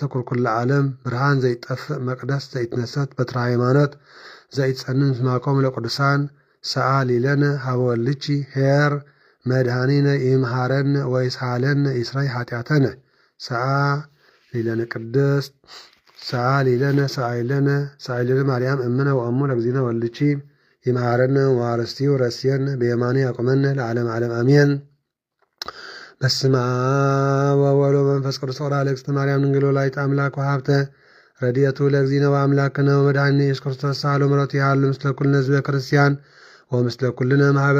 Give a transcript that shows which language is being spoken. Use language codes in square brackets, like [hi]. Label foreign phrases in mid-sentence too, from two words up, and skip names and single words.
[gez] ኩልኩለ ዓለም ብርሃን ዘይጠፍእ መቅደስ ዘይትነሰት በትረ ሃይማኖት ዘይትጸንን ስማኮም ለቅዱሳን ሰዓ ሊለነ ሀበ ወልድኪ ኄር መድኃኒነ ይምሃረነ ወይስሃለነ ይስረይ ኃጢአተነ ሰዓ ሊለነ ቅድስት ሰዓ ሊለነ ሰዓይለነ ማርያም እምነ ወእሙ ለእግዚእነ ወልድኪ ይምሃረነ ወአርስቲው ረስየነ በየማኑ ያቆመነ ለዓለም ዓለም አሜን። በስመ አብ ወወልድ ወመንፈስ ቅዱስ ወራ ለእግዝእትነ ማርያም ድንግል ወላዲተ አምላክ ወሀብተ ረድኤቱ ለእግዚእነ ወአምላክነ ወመድኃኒነ ኢየሱስ ክርስቶስ ሳህሎ ምሕረቱ ያህሉ ምስለ ኩልነ ሕዝበ ክርስቲያን ወምስለ ኩልነ ማኅበረ